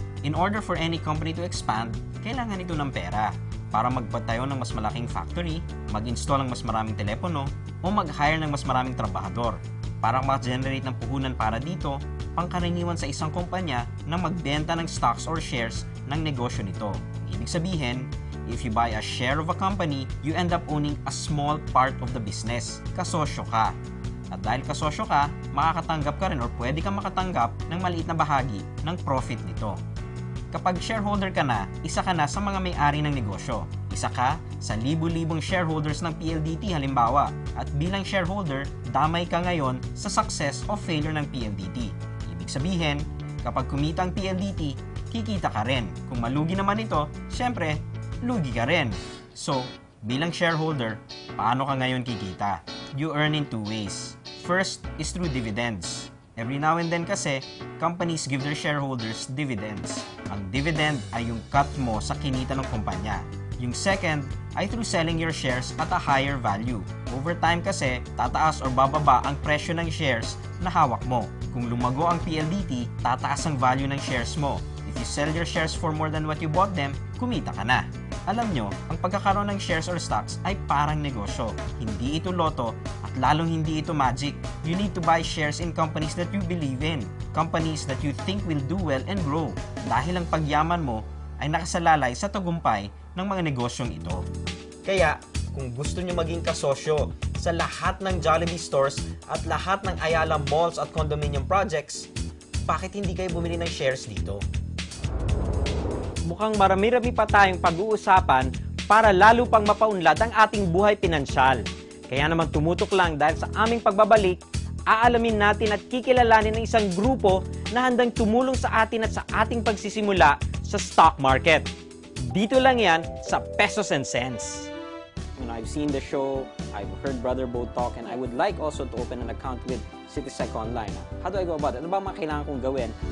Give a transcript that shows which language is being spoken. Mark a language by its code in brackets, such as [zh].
[en] In order for any company to expand, [tl] kailangan ito ng pera para magpatayo ng mas malaking factory, mag-install ng mas maraming telepono, o mag-hire ng mas maraming trabahador. Para mag-generate ng puhunan para dito, pangkaraniwan sa isang kumpanya na magbenta ng stocks or shares ng negosyo nito. Ibig sabihin, [en] if you buy a share of a company, you end up owning a small part of the business. [tl] Kasosyo ka. At dahil kasosyo ka, makakatanggap ka rin or pwede kang makatanggap ng maliit na bahagi ng profit nito. Kapag shareholder ka na, isa ka na sa mga may-ari ng negosyo. Isa ka sa libu-libong shareholders ng PLDT halimbawa. At bilang shareholder, damay ka ngayon sa success o failure ng PLDT. Ibig sabihin, kapag kumita ang PLDT, kikita ka rin. Kung malugi naman ito, syempre, lugi ka rin. So, bilang shareholder, paano ka ngayon kikita? [en] You earn in two ways. First is through dividends. Every now and then kasi, companies give their shareholders dividends. [tl] Ang dividend ay yung cut mo sa kinita ng kumpanya. [en] Yung second ay through selling your shares at a higher value. Over time [tl] kasi, tataas or bababa ang presyo ng shares na hawak mo. Kung lumago ang PLDT, tataas ang value ng shares mo. [en] If you sell your shares for more than what you bought them, [tl] kumita ka na. Alam nyo, ang pagkakaroon ng shares or stocks ay parang negosyo. Hindi ito loto at lalong hindi ito magic. [en] You need to buy shares in companies that you believe in. Companies that you think will do well and grow. [tl] Dahil ang pagyaman mo ay nakasalalay sa tagumpay ng mga negosyong ito. Kaya, kung gusto nyo maging kasosyo sa lahat ng Jollibee stores at lahat ng Ayala malls at condominium projects, bakit hindi kayo bumili ng shares dito? Mukhang marami-rami pa tayong pag-uusapan para lalo pang mapaunlad ang ating buhay pinansyal. Kaya naman tumutok lang dahil sa aming pagbabalik, aalamin natin at kikilalanin ng isang grupo na handang tumulong sa atin at sa ating pagsisimula sa stock market. Dito lang yan sa Pesos and Cents. [en] I've seen the show, I've heard Brother Bo talk, and I would like also to open an account with Citysec Online. How do I go about it? [tl] Ano ba mga kailangan kong gawin